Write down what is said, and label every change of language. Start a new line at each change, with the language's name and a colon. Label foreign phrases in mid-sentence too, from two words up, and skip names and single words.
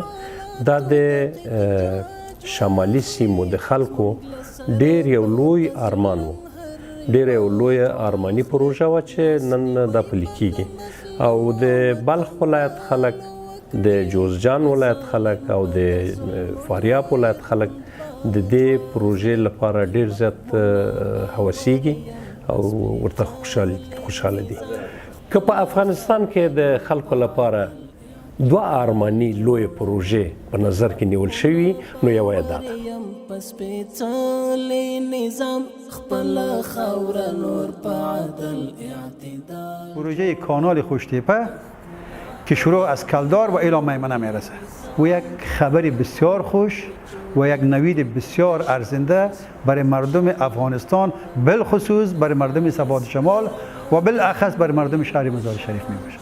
Pashto: دا د شمالي سیمو د خلکو ډېر یو لوی ارمان و، ډېر یو لوی ارماني پروژه وه چې نن دا پلي کېږي او د بلخ ولایت خلک، د جوزجان ولایت خلک او د فاریاب ولایت خلک د دې پروژې لپاره ډېر زیات هوسیږي او ورته خوشحاله دي. که په افغانستان کې د خلکو لپاره دوه ارماني لوی پروژې په نظر کې نیول شوي نو یوه یې دا ده.
Persian: پروژه کانال خوشتیپه که شروع از کلدار و الی میمنه میرسه و یک خبر بسیار خوش و یک نوید بسیار ارزنده برای مردم افغانستان، بالخصوص برای مردم سواد شمال و بالاخص برای مردم شهر مزار شریف میباشه.